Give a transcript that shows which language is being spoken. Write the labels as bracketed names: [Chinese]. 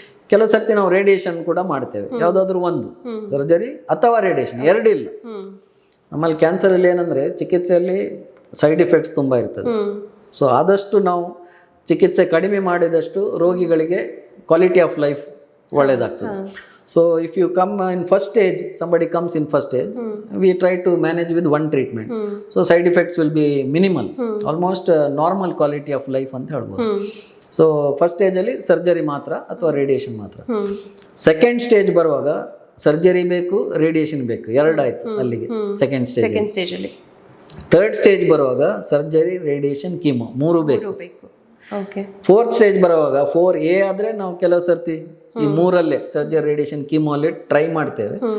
[Kannada] ಕೆಲವು ಸರ್ತಿ ನಾವು ರೇಡಿಯೇಷನ್ ಕೂಡ ಮಾಡ್ತೇವೆ, ಯಾವುದಾದ್ರೂ ಒಂದು, ಸರ್ಜರಿ ಅಥವಾ ರೇಡಿಯೇಷನ್, ಎರಡಿಲ್ಲ. ನಮ್ಮಲ್ಲಿ ಕ್ಯಾನ್ಸರಲ್ಲಿ ಏನಂದರೆ ಚಿಕಿತ್ಸೆಯಲ್ಲಿ ಸೈಡ್ ಎಫೆಕ್ಟ್ಸ್ ತುಂಬ ಇರ್ತದೆ. ಸೊ ಆದಷ್ಟು ನಾವು ಚಿಕಿತ್ಸೆ ಕಡಿಮೆ ಮಾಡಿದಷ್ಟು ರೋಗಿಗಳಿಗೆ ಕ್ವಾಲಿಟಿ ಆಫ್ ಲೈಫ್ ಒಳ್ಳೆಯದಾಗ್ತದೆ. [English] So if you come in first stage, somebody comes in first stage, we try to manage with one treatment. So side effects will be minimal, almost normal quality of life [Kannada] ಅಂತ ಹೇಳ್ಬೋದು. So first ಸ್ಟೇಜಲ್ಲಿ surgery ಮಾತ್ರ ಅಥವಾ radiation ಮಾತ್ರ. Second stage ಬರುವಾಗ surgery ಬೇಕು, radiation ಬೇಕು, 2 ಆಯ್ತು ಅಲ್ಲಿಗೆ ಸೆಕೆಂಡ್ ಸ್ಟೇಜಲ್ಲಿ. ಥರ್ಡ್ ಸ್ಟೇಜ್ ಬರುವಾಗ ಸರ್ಜರಿ, ರೇಡಿಯೇಷನ್, ಕೀಮೋ 3 ಬೇಕು. ಫೋರ್ತ್ ಸ್ಟೇಜ್ ಬರುವಾಗ 4A ಆದರೆ ನಾವು ಕೆಲವು ಸರ್ತಿ ಈ 3ಅಲ್ಲೇ ಸರ್ಜರಿ, ರೇಡಿಯೇಷನ್, ಕೀಮೋ ಅಲ್ಲಿ ಟ್ರೈ ಮಾಡ್ತೇವೆ.